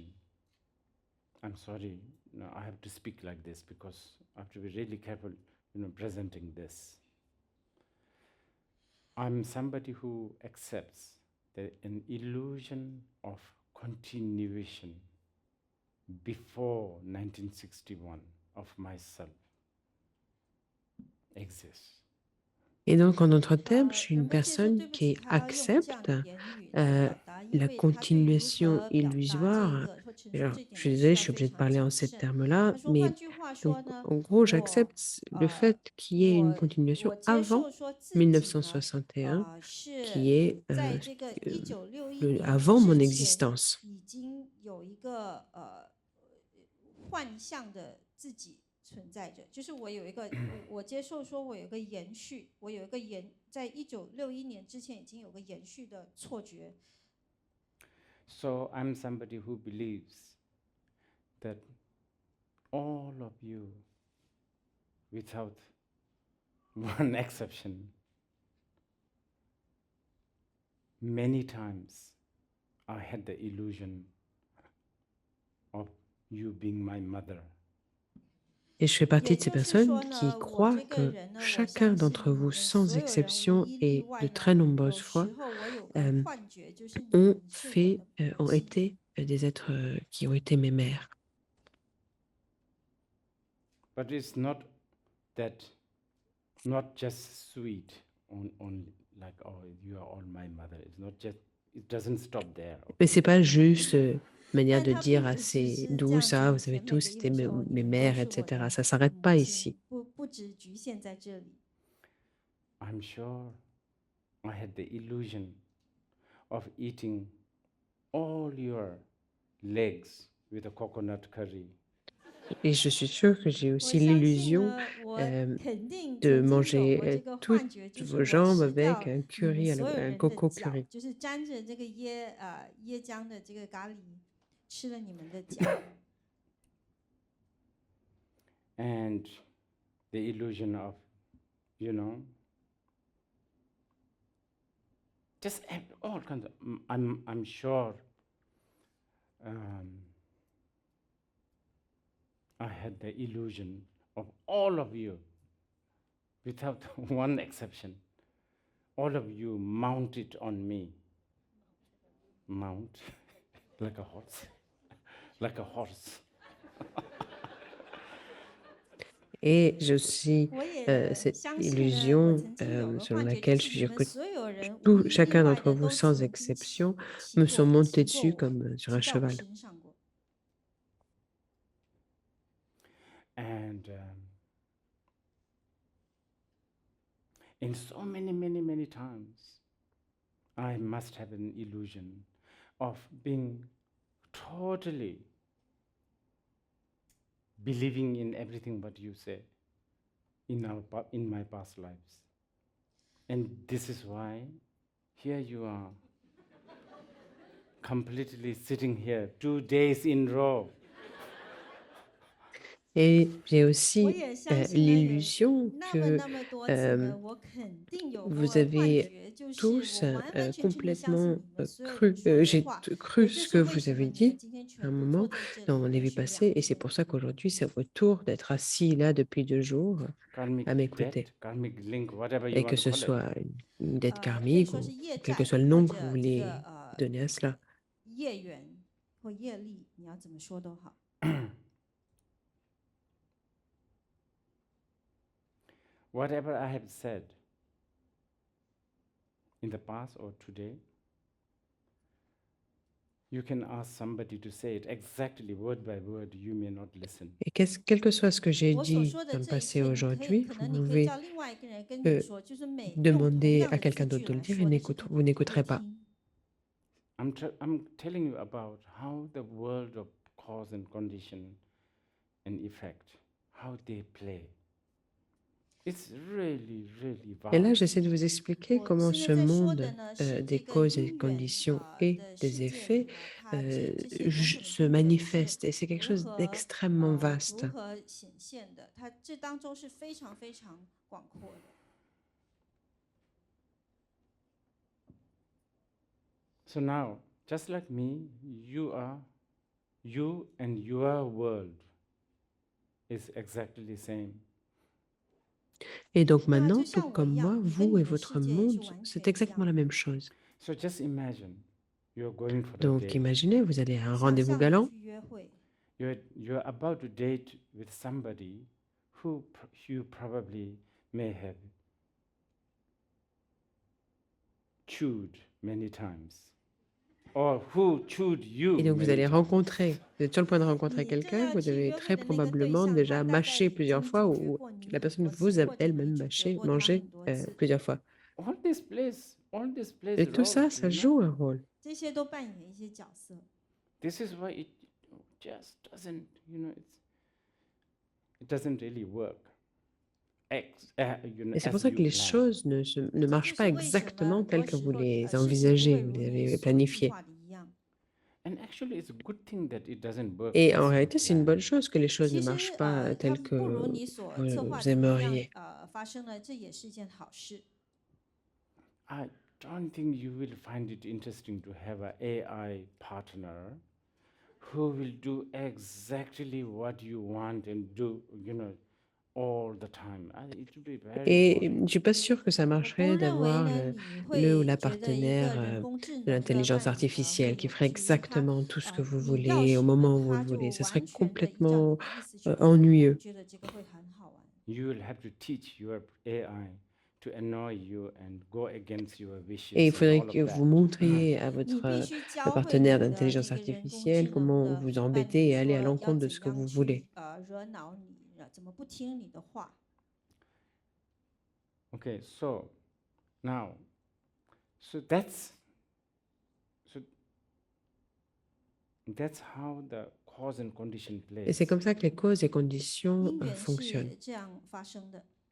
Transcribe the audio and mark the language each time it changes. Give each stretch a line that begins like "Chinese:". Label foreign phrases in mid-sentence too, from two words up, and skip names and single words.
English: I'm sorry, no, I have to speak like this because I have to be really careful, presenting this. I'm somebody who accepts an illusion of continuation before 1961 of myself exists.
French: Et donc, en d'autres termes, je suis une personne qui accepte la continuation illusoire. Alors, je suis désolée, je suis obligée de parler en ces termes-là, mais donc, en gros, j'accepte le fait qu'il y ait une continuation avant 1961, qui est avant mon existence.
Chinese: 已经有一个幻象的自己存在着，就是我有一个我接受说我有一个延续，我有一个在1961年之前已经有个延续的错觉。
English: So I'm somebody who believes that all of you, without one exception, many times I had the illusion of you being my mother.
French: Et je fais partie de ces personnes qui croient que chacun d'entre vous, sans exception et de très nombreuses fois, ont été des êtres qui ont été mes mères.
English: But it's not that, not just sweet, on like, oh, you are all my mother. It's not just it doesn't stop there.
French: Mais
English: Okay.
French: c'est pas juste manière
Chinese: 但
French: de
Chinese: 它
French: dire
Chinese: 并不只
French: assez
Chinese: 是这
French: douce,
Chinese: 样子， ah, 你
French: vous savez
Chinese: 跟每
French: tous,
Chinese: 个婴
French: c'était
Chinese: 儿说，你
French: mes
Chinese: 们都
French: mères,
Chinese: 是我
French: etc.
Chinese: 的
French: Ça s'arrête
Chinese: 母
French: pas
Chinese: 亲，
French: ici.
Chinese: 不只局限在这里。
English: I'm sure I had the illusion of eating all your legs with a coconut curry.
French: Et je suis sûre que j'ai
Chinese: 我
French: aussi
Chinese: 相信
French: l'illusion
Chinese: 呢，我 euh, 肯定
French: de
Chinese: 曾经有
French: manger
Chinese: 过这个
French: toutes
Chinese: 幻觉，就是
French: vos
Chinese: 我
French: jambes
Chinese: 吃
French: avec
Chinese: 掉
French: un
Chinese: 你们
French: curry,
Chinese: 所有
French: un
Chinese: 人的
French: coco
Chinese: 脚，
French: curry.
Chinese: 就是沾着这个椰浆的这个咖喱，吃了你们的脚。
English: And the illusion of, you know, just all kinds of, I'm sure I had the illusion of all of you, without one exception. All of you mounted on me. Mount, like a horse, like a horse.
French: Et j'ai aussi
Chinese: 我也
French: cette
Chinese: 相信呢，我
French: illusion
Chinese: 曾经有个
French: selon
Chinese: 幻觉，就
French: laquelle
Chinese: 是
French: je suis
Chinese: 你
French: sûre
Chinese: 们
French: que
Chinese: 所有人无
French: tout,
Chinese: 一例
French: chacun
Chinese: 外
French: d'entre
Chinese: 的
French: vous,
Chinese: 都
French: sans
Chinese: 曾经
French: exception,
Chinese: 骑
French: me
Chinese: 过
French: sont
Chinese: 我，
French: montés
Chinese: 骑过
French: dessus
Chinese: 我，
French: comme sur un
Chinese: 骑到我
French: cheval.
Chinese: 身上过。
English: And in so many, many, many times, I must have an illusion of being totally believing in everything what you say in my past lives. And this is why here you are, completely sitting here 2 days in a row.
French: Et j'ai
Chinese: 我
French: aussi
Chinese: 也相信呢，有
French: l'illusion
Chinese: 那么
French: que
Chinese: 那么多次呢，我肯定有过
French: vous
Chinese: 幻
French: avez
Chinese: 觉，就是
French: tous
Chinese: 我完完全全的相信
French: complètement
Chinese: 你们所有
French: cru,
Chinese: 人说的
French: j'ai
Chinese: 话，
French: cru
Chinese: 也就
French: ce
Chinese: 是
French: que
Chinese: 为
French: vous
Chinese: 什么
French: avez
Chinese: 你们
French: dit
Chinese: 今天
French: à
Chinese: 全
French: un
Chinese: 部坐
French: moment
Chinese: 在这里
French: dans
Chinese: 的
French: les vies
Chinese: 是
French: passées,
Chinese: 两
French: et
Chinese: 个
French: c'est pour
Chinese: 人。
French: ça qu'aujourd'hui, c'est votre tour d'être assis là depuis 2 jours
English: Karmic
French: à m'écouter.
English: debt, karmic link, whatever you
French: Et
English: want
French: que
English: to
French: ce
English: call it.
French: soit une dette
Chinese: 可以
French: karmique
Chinese: 说是
French: ou
Chinese: 业
French: quel que
Chinese: 债
French: soit le
Chinese: 或
French: nom que vous
Chinese: 者这
French: voulez
Chinese: 个
French: donner à cela.
Chinese: 业缘或业力，你要怎么说都好。
English: Whatever I have said in the past or today, you can ask somebody to say it exactly word by word. You may not listen.
French: Et quel que soit ce que j'ai
Chinese: 我所
French: dit
Chinese: 说的
French: dans le
Chinese: 这一
French: passé
Chinese: 切，
French: et
Chinese: 你可以
French: aujourd'hui,
Chinese: 可
French: vous
Chinese: 能你可以
French: pouvez
Chinese: 叫另外一个人跟你说，就是每用同
French: demander
Chinese: 样
French: à
Chinese: 的
French: quelqu'un
Chinese: 字
French: d'autre
Chinese: 句
French: de le
Chinese: 来
French: dire
Chinese: 说
French: et
Chinese: 的时候，
French: vous
Chinese: 你不会
French: n'écouterez pas.
Chinese: 听。
English: I'm telling you about how the world of cause and condition and effect, how they play. It's really, really
French: Et là,
English: vast.
French: j'essaie de vous expliquer
Chinese: 我
French: comment
Chinese: 现
French: ce
Chinese: 在在说
French: monde
Chinese: 的呢是
French: des
Chinese: 这个
French: causes et
Chinese: 因缘
French: conditions et
Chinese: 的
French: des
Chinese: 世界里
French: effets
Chinese: 呢，它这些种种的
French: se
Chinese: 因缘是
French: manifeste. Et c'est quelque
Chinese: 如
French: chose
Chinese: 何
French: d'extrêmement
Chinese: 如
French: vaste.
Chinese: 何显现的，它这当中是非常非常广阔的。
English: So now, just like me, you and your world is exactly the same.
French: Et donc
Chinese: 那
French: maintenant,
Chinese: 就
French: tout
Chinese: 像我
French: comme
Chinese: 一
French: moi,
Chinese: 样，你跟
French: vous
Chinese: 你
French: et
Chinese: 的
French: votre
Chinese: 世界也是
French: monde,
Chinese: 完
French: c'est
Chinese: 全一
French: exactement
Chinese: 样
French: la
Chinese: 的。
French: même chose.
English: So just imagine you're going for a
French: Donc
English: date.
French: imaginez, vous allez à un
Chinese: 想
French: rendez-vous
Chinese: 象你
French: galant
Chinese: 去约会，
English: You're about to date with somebody who you probably may have chewed many times, or who chewed you
French: et donc vous
English: many
French: allez
English: times.
French: rencontrer, vous êtes sur le point de rencontrer
Chinese: 你跟
French: quelqu'un,
Chinese: 要
French: vous
Chinese: 去
French: devez
Chinese: 约会
French: très
Chinese: 的那个对
French: probablement
Chinese: 象，他
French: déjà
Chinese: 大概
French: mâcher
Chinese: 已
French: plusieurs
Chinese: 经
French: fois
Chinese: 咀嚼
French: ou
Chinese: 过你
French: la
Chinese: 很
French: personne
Chinese: 多
French: vous
Chinese: 次，
French: a
Chinese: 或者你
French: elle-même
Chinese: 咀嚼
French: mâché,
Chinese: 过他
French: mangé
Chinese: 很多次，
French: plusieurs fois.
English: All this plays
French: Et tout
English: roles,
French: ça, ça joue un rôle.
Chinese: 这些都扮演一些角色。
English: This is why it just doesn't, it doesn't really work.
French: Et c'est pour
English: As
French: ça que
English: you
French: les
English: plan.
French: choses ne
Chinese: 这
French: marchent
Chinese: 就
French: pas
Chinese: 是为什么
French: exactement
Chinese: 很
French: telles
Chinese: 多
French: que
Chinese: 时
French: vous
Chinese: 候
French: les
Chinese: 事情不
French: envisagez,
Chinese: 会
French: vous
Chinese: 如
French: les
Chinese: 你
French: avez
Chinese: 所计
French: planifiées.
Chinese: 划的一样。
English: And actually, it's a good thing that it doesn't work.
French: Et
English: as
French: en
English: you
French: réalité, c'est une
English: plan.
French: bonne chose que les choses
Chinese: 其
French: ne
Chinese: 实
French: marchent pas
Chinese: 它
French: telles
Chinese: 不如
French: que
Chinese: 你所策划
French: vous
Chinese: 的那样
French: aimeriez.
Chinese: 发生了，这也是一件好事。
English: I don't think you will find it interesting to have an AI partner who will do exactly what you want and do, all the time. It will be very
French: Et je
English: boring.
French: ne suis pas sûre que ça
Chinese: 我不
French: marcherait
Chinese: 认为
French: d'avoir
Chinese: 呢，你
French: le ou
Chinese: 会
French: la
Chinese: 觉得一个
French: partenaire
Chinese: 人工智
French: de
Chinese: 能的
French: l'intelligence
Chinese: 伴侣呢，会
French: artificielle qui
Chinese: 有
French: ferait
Chinese: 就是他
French: exactement tout ce que vous
Chinese: 你要
French: voulez
Chinese: 什
French: au
Chinese: 么，
French: moment où vous
Chinese: 他
French: le
Chinese: 就
French: voulez. Ça
Chinese: 完
French: serait
Chinese: 全的依照你
French: complètement
Chinese: 的意思去做，你
French: ennuyeux.
Chinese: 觉得这个会很好玩。
English: You will have to teach your AI to to annoy you and go against your wishes
French: Et il
English: and
French: faudrait
English: all
French: que
English: of
French: vous
English: that.
French: montriez à
Chinese: 你
French: votre
Chinese: 必须
French: le
Chinese: 教会
French: partenaire
Chinese: 你的
French: d'intelligence
Chinese: 那个人工智
French: artificielle
Chinese: 能
French: comment
Chinese: 的
French: vous
Chinese: 伴
French: embêter
Chinese: 侣
French: et aller à
Chinese: 说
French: l'encontre
Chinese: 要
French: de
Chinese: 怎
French: ce que
Chinese: 样
French: vous
Chinese: 去
French: voulez.
Chinese: 惹恼你，怎么不听你的话。
English: Okay, so now, so that's how the cause and condition
French: Et c'est
English: plays.
French: comme ça que les causes et conditions
Chinese: 因缘
French: fonctionnent.
Chinese: 是这样发生的。